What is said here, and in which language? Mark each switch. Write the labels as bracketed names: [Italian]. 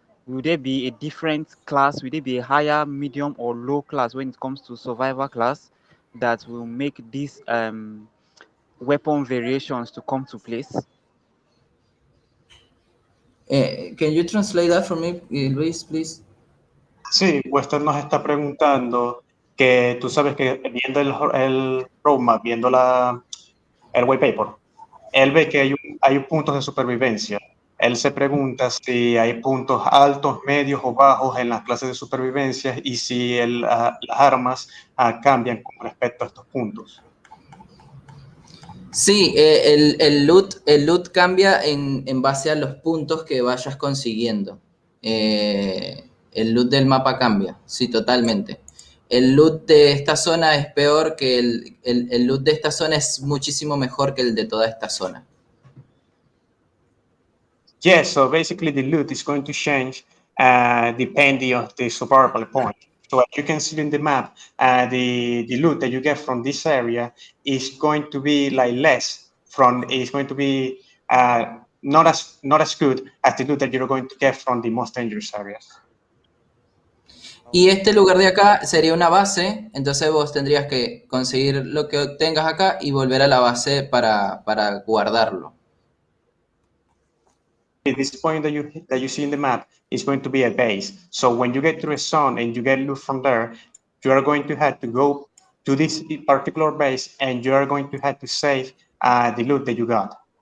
[English] Will there be a different class? Will there be a higher, medium, or low class when it comes to survival class that will make these weapon variations to come to place? Can you translate that for me, Luis, please? [Spanish] Sí, Western nos está preguntando que tú sabes que viendo el roadmap, viendo el white paper, él ve que hay puntos de supervivencia. Él se pregunta si hay puntos altos, medios o bajos en las clases de supervivencia y si las armas cambian con respecto a estos puntos. Sí, el loot cambia en base a los puntos que vayas consiguiendo. El loot del mapa cambia, sí, totalmente. El loot de esta zona es peor que el loot de esta zona es muchísimo mejor que el de toda esta zona. [English] Yes, so basically the loot is going to change depending on the survival point. So as you can see in the map, the loot that you get from this area is going to be like is going to be not as good as the loot that you're going to get from the most dangerous areas. [Spanish] Y este lugar de acá sería una base, entonces vos tendrías que conseguir lo que tengas acá y volver a la base para guardarlo. [English] This point that you see in the map is going to be a base. So when you get to a zone and you get loot from there, you are going to have to go to this particular base and you are going to have to save the loot that you got.